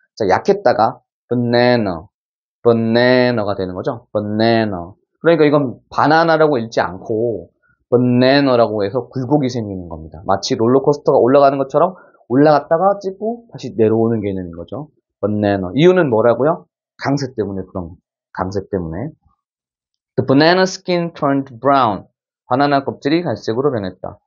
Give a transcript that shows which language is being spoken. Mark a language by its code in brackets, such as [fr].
[ko] 자, 약했다가 banana, banana가 되는 거죠? [en] banana. [ko] 그러니까 이건 바나나라고 읽지 않고 banana라고 해서 굴곡이 생기는 겁니다. 마치 롤러코스터가 올라가는 것처럼 올라갔다가 찍고 다시 내려오는 개념인 거죠. banana. 이유는 뭐라고요? 강세 때문에 그런 거. 강세 때문에. [en] The banana skin turned brown. [ko] 바나나 껍질이 갈색으로 변했다.